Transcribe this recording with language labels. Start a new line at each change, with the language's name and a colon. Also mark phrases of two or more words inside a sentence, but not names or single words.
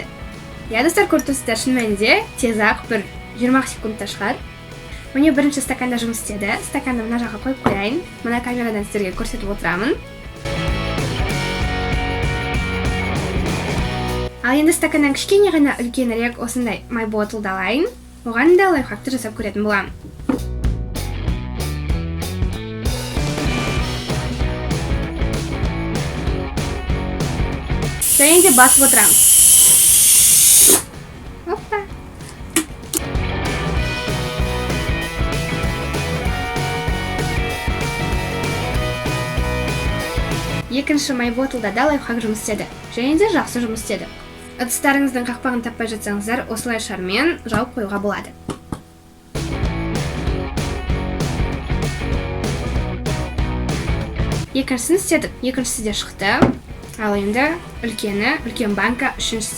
Kazakh: Я достар, көріп тұрсыздар, шын мәнінде тез-ақ бір 20 секундта шығар. Міне бірінші стаканда жұмыс істеді. Стаканды мына жаққа қойып қояйын. Мына камерадан сіздерге көрсетіп отырамын. Ал енді стаканнан кішкене ғана үлкенірек осындай
English: my bottle
Kazakh: алайын. Оған да лайфхакты жасап көретін боламын. Және де басып отырамыз. Оппа! Екінші
English: my bottle-да
Kazakh: лайфхак жұмыс істеді. Және де жақсы жұмыс істеді. Ыдыстарыңыздың қақпағын таппай жатсаңыздар, осылай шармен жауып қоюға болады. Екіншісін істедік. Екіншісі де шықты. Ал енді үлкен банка үшіншісі.